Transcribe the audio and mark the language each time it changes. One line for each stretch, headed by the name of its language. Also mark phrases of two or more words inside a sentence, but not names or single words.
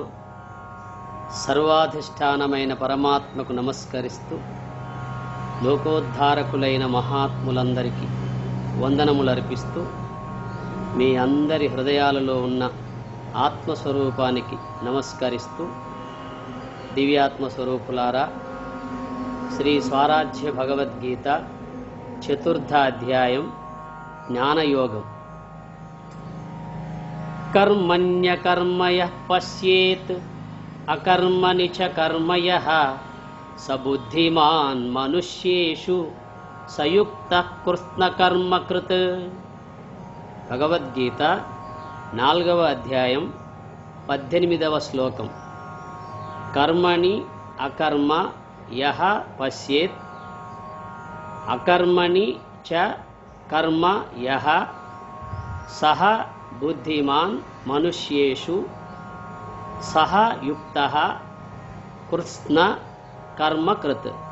Telugu: సర్వాధిష్టానమైన పరమాత్మకు నమస్కరిస్తూ లోకోద్ధారకులైన మహాత్ములందరికీ వందనములర్పిస్తూ మీ అందరి హృదయాలలో ఉన్న ఆత్మస్వరూపానికి నమస్కరిస్తూ, దివ్యాత్మస్వరూపులారా, శ్రీ స్వరాజ్య భగవద్గీత చతుర్థ అధ్యాయం జ్ఞానయోగం.
Sanskrit: कर्मण्यकर्मयः पश्येत् अकर्मणि च कर्मयः स बुद्धिमान् मनुष्येषु सयुक्तः कृत्स्नकर्मकृत्.
Telugu: భగవద్గీత 4వ అధ్యాయం 18వ శ్లోకం.
Sanskrit: కర్మణి అకర్మ యః పశ్యేత్ అకర్మణి చ కర్మ యః సహ బుద్ధిమాన్ మనుష్యేషు సహ యుక్తః కృత్స్న కర్మకృత్.